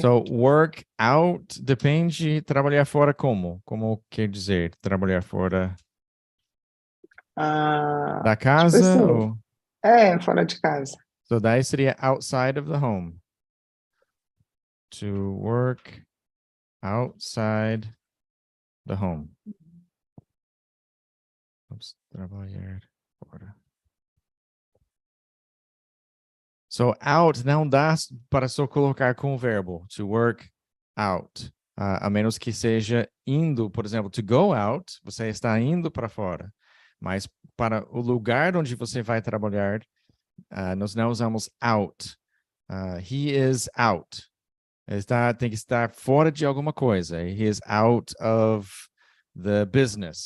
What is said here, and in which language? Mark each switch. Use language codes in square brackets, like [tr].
[pt] So work out depende, trabalhar fora como? Como quer dizer trabalhar fora da casa? Tipo assim, fora de casa. So daí seria [en] outside of the home. To work outside the home. [pt] Vamos trabalhar fora. So out não dá para só colocar com o verbo. [en] To work out. [pt] A menos que seja indo, por exemplo, [en] to go out, [pt] você está indo para fora. Mas para o lugar onde você vai trabalhar, nós não usamos out. [en] He is out. [pt] Ele tem que estar fora de alguma coisa. [en] He is out of the business.